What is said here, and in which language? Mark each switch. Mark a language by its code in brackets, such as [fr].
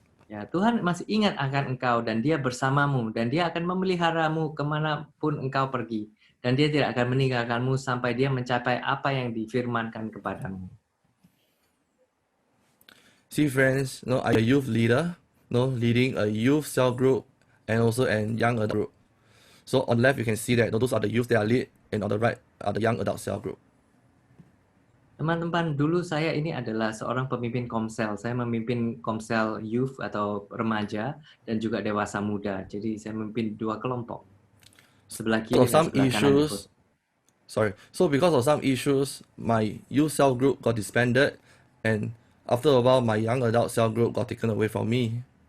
[id] Ya, Tuhan masih ingat akan engkau dan Dia bersamamu dan Dia akan memeliharamu kemanapun engkau pergi. Dan Dia tidak akan meninggalkanmu sampai Dia mencapai apa yang difirmankan kepadamu. [en] See, friends, I'm a youth leader, leading a youth cell group and also a young adult group. So on the left, you can see that those are the youth that I lead, and on the right are the young adult cell group. [id] Teman-teman, dulu saya ini adalah seorang pemimpin komsel. Saya memimpin komsel youth atau remaja dan juga dewasa muda. Jadi saya memimpin dua kelompok. Sebelah kiri dan sebelah kanan. [en] So because of some issues, my youth cell group got disbanded, and after a while, my young adult cell group got taken away from me.